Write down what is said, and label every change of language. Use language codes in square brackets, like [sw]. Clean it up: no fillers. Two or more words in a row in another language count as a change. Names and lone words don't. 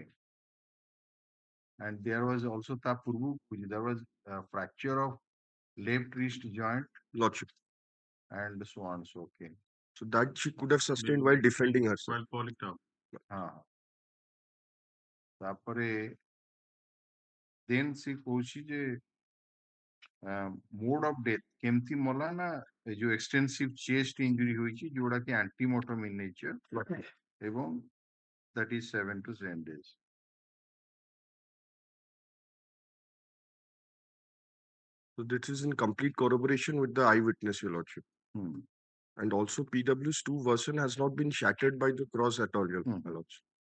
[en] And there was also there was a fracture of left wrist joint. Lordship. And so on. So okay. So that she could have sustained while defending herself. While falling down. Tapare then she [or] କହୁଛି ଯେ [en] mode of death [or] କେମିତି ମଲା ନା ଯୋଉ [en] extensive chest injury [or] ହୋଇଛି ଯୋଉଟା କି [en] antemortem in nature ଏବଂ that is 7 to 10 days. So this is in complete corroboration with the eyewitness, Your Lordship. And also PW's 2 version has not been shattered by the cross at all, Your Lordship.